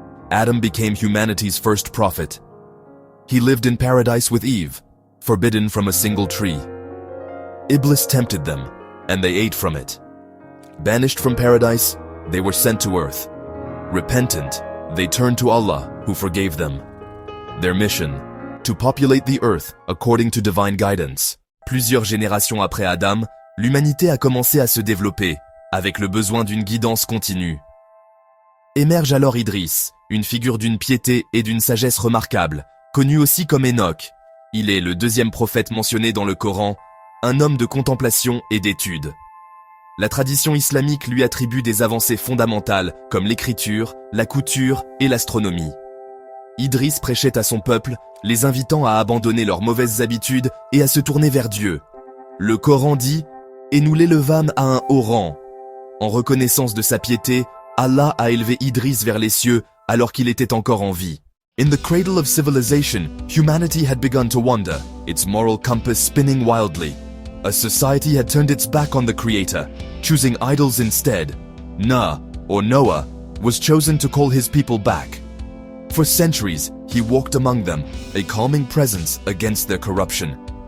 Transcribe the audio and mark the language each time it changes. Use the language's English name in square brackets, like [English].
[English] Adam became humanity's first prophet. He lived in paradise with Eve, forbidden from a single tree. Iblis tempted them, and they ate from it. Banished from paradise, they were sent to earth. Repentant, they turned to Allah, who forgave them. Their mission, to populate the earth according to divine guidance. [French] Plusieurs générations après Adam, l'humanité a commencé à se développer, avec le besoin d'une guidance continue. Émerge alors Idris, une figure d'une piété et d'une sagesse remarquable, connu aussi comme Enoch. Il est le deuxième prophète mentionné dans le Coran, un homme de contemplation et d'étude. La tradition islamique lui attribue des avancées fondamentales comme l'écriture, la couture et l'astronomie. Idris prêchait à son peuple, les invitant à abandonner leurs mauvaises habitudes et à se tourner vers Dieu. Le Coran dit « Et nous l'élevâmes à un haut rang ». En reconnaissance de sa piété, Allah a élevé Idris vers les cieux alors qu'il était encore en vie. [English] In the cradle of civilization, humanity had begun to wander, its moral compass spinning wildly. A society had turned its back on the Creator, choosing idols instead. Nah, or Noah, was chosen to call his people back. For centuries, he walked among them, a calming presence against their corruption.